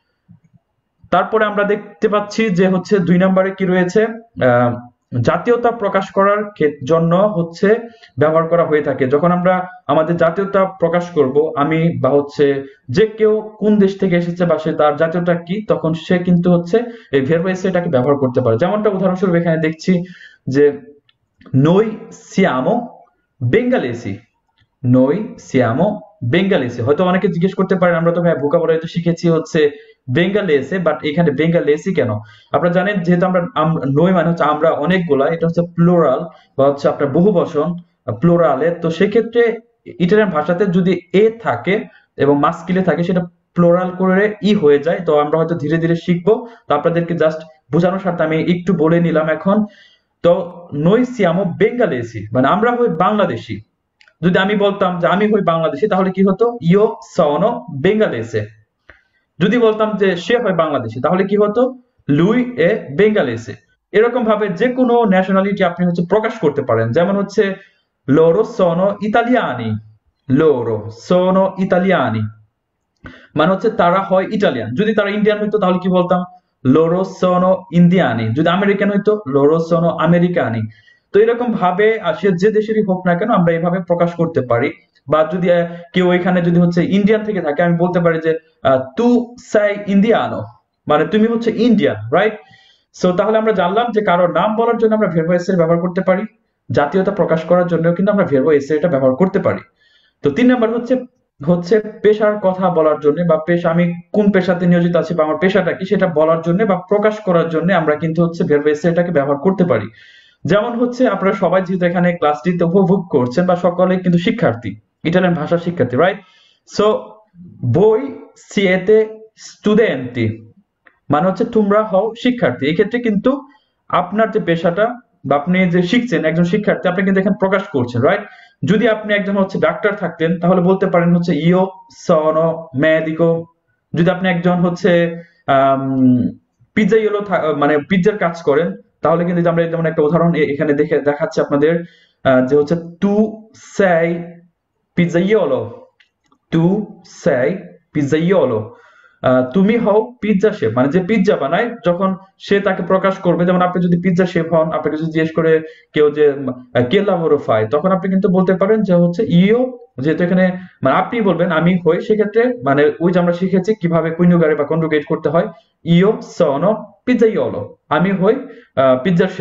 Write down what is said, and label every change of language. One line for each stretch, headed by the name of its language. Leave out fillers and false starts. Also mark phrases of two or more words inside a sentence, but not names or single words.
Bangla: তারপরে আমরা দেখতে পাচ্ছি যে হচ্ছে 2 নম্বরে কি রয়েছে, জাতীয়তা প্রকাশ করার জন্য হচ্ছে ব্যবহার করা হয়ে থাকে। যখন আমরা আমাদের জাতীয়তা প্রকাশ করব, আমি বা হচ্ছে যে কেউ কোন দেশ থেকে এসেছে বা সে তার জাতীয়তা কি, তখন সে কিন্তু হচ্ছে এই ভার্ব এসেরটাকে ব্যবহার করতে পারে। যেমনটা উদাহরণস্বরূপ এখানে দেখছি যে
Italian: noi siamo bengalesi, noi siamo bengalesi।
Bangla: হয়তো অনেকে জিজ্ঞেস করতে পারেন, আমরা তো ভাই ভোকাবুলারি তো শিখেছি হচ্ছে বেঙ্গালেসে, বাট এখানে বেঙ্গালেসি কেন? আপনারা জানেন যেহেতু আমরা নই মানে হচ্ছে আমরা অনেকগুলা, এটা হচ্ছে প্লুরাল বা হচ্ছে আপনার বহুবচন প্লুরালে। তো সেক্ষেত্রে ইটালিয়ান ভাষাতে যদি এ থাকে এবং মাস্কিলে থাকে, সেটা প্লুরাল করে ই হয়ে যায়। তো আমরা হয়তো ধীরে ধীরে শিখবো। তো আপনাদেরকে জাস্ট বোঝানোর সাথে আমি একটু বলে নিলাম এখন। তো
Italian: noi siamo bengalesi
Bangla: মানে আমরা হই বাংলাদেশি। যদি আমি বলতাম যে আমি হই বাংলাদেশি, তাহলে কি হতো?
Italian: io sono bengalese।
Bangla: যদি বলতাম যে সে হয় বাংলাদেশি, তাহলে কি হতো?
Italian: lui è bengalese।
Bangla: এরকম ভাবে যে কোনো ন্যাশনালিটি আপনি হচ্ছে প্রকাশ করতে পারেন। যেমন হচ্ছে
Italian: loro sono italiani, loro sono italiani
Bangla: মানে হচ্ছে তারা হয় ইটালিয়ান। যদি তারা ইন্ডিয়ান হইতো তাহলে কি বলতাম?
Italian: loro sono indiani।
Bangla: যদি আমেরিকান হইতো
Italian: loro sono americani।
Bangla: তো এরকম ভাবে সে যে দেশেরই হোক না কেন, আমরা এইভাবে প্রকাশ করতে পারি। বা যদি কেউ এখানে যদি হচ্ছে ইন্ডিয়ান থেকে থাকে, আমি বলতে পারি যে
Italian: tu sei indiano
Bangla: মানে তুমি হচ্ছে ইন্ডিয়ান, রাইট? সো তাহলে আমরা জানলাম যে কারোর নাম বলার জন্য আমরা ভার্ব এসের ব্যবহার করতে পারি, জাতীয়তা প্রকাশ করার জন্য কিন্তু আমরা ভার্ব এসের এটা ব্যবহার করতে পারি। তো 3 নাম্বার হচ্ছে হচ্ছে পেশার কথা বলার জন্য, বা পেশা, আমি কোন পেশাতে নিয়োজিত আছি বা আমার পেশাটা কি সেটা বলার জন্য বা প্রকাশ করার জন্য আমরা কিন্তু হচ্ছে ভার্ব এসেরটাকে ব্যবহার করতে পারি। যেমন হচ্ছে আপনারা সবাই যেহেতু এখানে ক্লাসটিতে উপভোগ করছেন বা সকলে কিন্তু শিক্ষার্থী, ইটালিয়ান ভাষার শিক্ষার্থী, রাইট? সো
Italian: voi siete studenti
Bangla: মানে হচ্ছে তোমরা হও শিক্ষার্থী। এই ক্ষেত্রে কিন্তু আপনার যে পেশাটা বা আপনি যে শিখছেন, একজন শিক্ষার্থী, আপনি কিন্তু এখানে প্রকাশ করছেন, রাইট? যদি আপনি একজন হচ্ছে ডাক্তার থাকতেন, তাহলে বলতে পারেন হচ্ছে
Italian: io sono medico।
Bangla: যদি আপনি একজন হচ্ছে পিজ্জাইওলো মানে পিজ্জার কাজ করেন, তাহলে কিন্তু আমরা যেমন একটা উদাহরণ এখানে দেখাচ্ছি আপনাদের, যে হচ্ছে
Italian: tu sei pizzaiolo, tu sei pizzaiolo।
Bangla: তুমি হও পিজ্জা শেফ মানে যে পিজ্জা বানায়। যখন সে তাকে প্রকাশ করবে, যেমন আপনি যদি পিজ্জা শেফ হন, আপনাকে যদি জিজ্ঞেস করে কেউ যে
Italian: che lavoro fai,
Bangla: তখন আপনি কিন্তু বলতে পারেন যে হচ্ছে ইও, যেহেতু এখানে মানে আপনি বলবেন আমি হই, সেক্ষেত্রে মানে ওই যে আমরা শিখেছি কিভাবে কুইনোগারে বা কনজুগেট করতে হয়,
Italian: io sono pizzaiolo,
Bangla: আমি হই পিজ্জা শেফ।